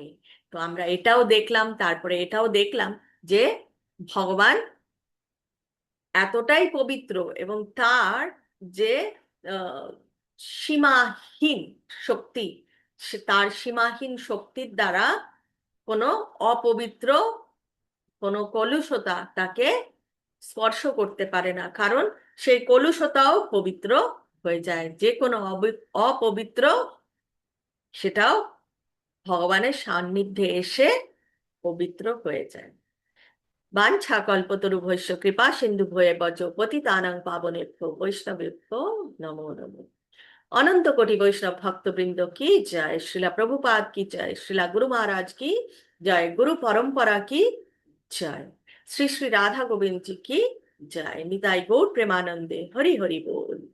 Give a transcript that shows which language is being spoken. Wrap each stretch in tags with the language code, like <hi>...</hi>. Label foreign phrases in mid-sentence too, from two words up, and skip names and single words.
<bn>তো আমরা এটাও দেখলাম, তারপরে এটাও দেখলাম যে ভগবান এতটাই পবিত্র, এবং তার যে আহ, সীমাহীন শক্তি, তার সীমাহীন শক্তির দ্বারা কোনো অপবিত্র, কোনো কলুষতা তাকে স্পর্শ করতে পারে না, কারণ সেই কলুষতাও পবিত্র হয়ে যায়। যে কোনো অপবিত্র, সেটাও ভগবানের সান্নিধ্যে এসে পবিত্র হয়ে যায়।</bn> <sa>বাঞ্ছা কল্পতরুভ্যশ্চ কৃপা সিন্ধু ভয়ে বচ পতিতানাং পাবনেভ্যো বৈষ্ণবেভ্যো নমো নমো।</sa> <bn>অনন্ত কোটি বৈষ্ণব ভক্তবৃন্দ কি জয়, শ্রীলা প্রভুপাদ কি জয়, শ্রীলা গুরু মহারাজ কি জয়, গুরু পরম্পরা কি জয়, শ্রী শ্রী রাধা গোবিন্দ জি কি জয়। নিতাই গৌর প্রেমানন্দে হরি হরি বল।</bn>